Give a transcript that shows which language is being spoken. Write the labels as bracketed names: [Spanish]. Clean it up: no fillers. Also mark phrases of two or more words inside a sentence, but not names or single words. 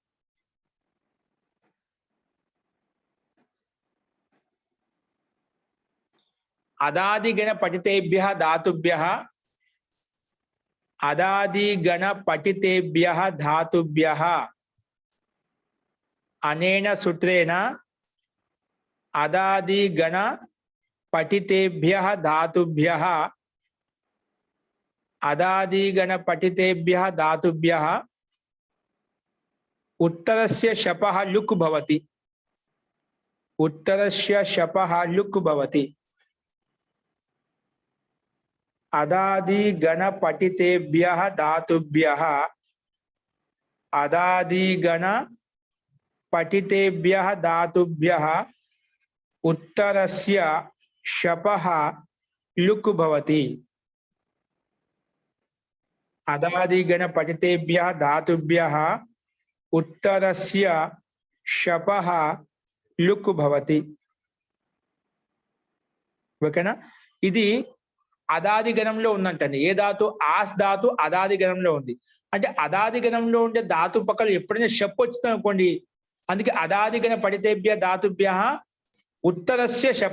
[Sanskrit] అదాదిగణ పఠితేభ్యః ధాతుభ్యః, అదాదిగణ పఠితేభ్యః ధాతుభ్యః అనేన సూత్రేణ అదాదిగణ పఠితేభ్యః ధాతుభ్యః, అదాదిగణ పఠితేభ్యః ధాతుభ్యః उत्तरस्य शपः लुक् भवति, उत्तरस्य शपः लुक् भवति. अदादिगण पठितेभ्यः धातुभ्यः, अदादिगण पठितेभ्यः धातुभ्यः उत्तरस्य शपः लुक् भवति. अदादिगण पठितेभ्यः धातुभ्यः उत्तरस्य शपः लुक् भवति. [Telugu] ఓకేనా? ఇది అదాది గణంలో ఉందంటండి. ఏ ధాతు? ఆస్ ధాతు అదాది గణంలో ఉంది. అంటే అదాది గణంలో ఉండే ధాతు పక్కన ఎప్పుడైనా షప్ వచ్చింది అనుకోండి, అందుకే [Sanskrit] అదాదిగణ పఠితేభ్య ధాతుభ్య ఉత్తరస్య శప.